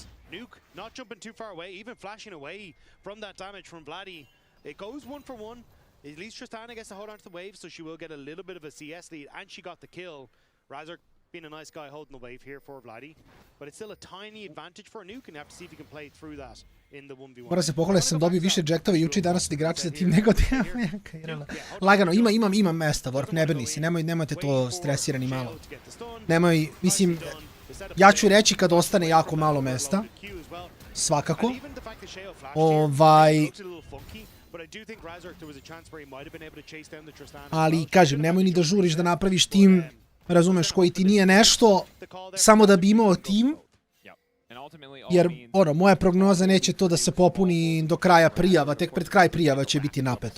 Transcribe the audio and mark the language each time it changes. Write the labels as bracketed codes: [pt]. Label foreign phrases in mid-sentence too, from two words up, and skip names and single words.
[en] Nuke not jumping too far away, even flashing away from that damage from Vladdy. It goes 1-for-1. At least Tristana gets to hold on to the wave, so she will get a little bit of a CS lead, and she got the kill. Razork being a nice guy holding the wave here for Vladdy. but it's still a tiny advantage for Nuke, and you have to see if he can play through that in the 1v1. [sr] Mora se pohvaliti, sam dobio više rejectove juče i danas od igrača za tim nego lagano, imam mesta, Vorp, ne brini se, nemojte to stresirani malo. Nemoj, mislim, ja ću reći kad ostane jako malo mesta, svakako. Ali, kažem, nemoj ni da žuriš da napraviš tim, razumeš, koji ti nije nešto, samo da bi imao tim, jer, moja prognoza neće to da se popuni do kraja prijava, tek pred kraj prijava će biti napeto.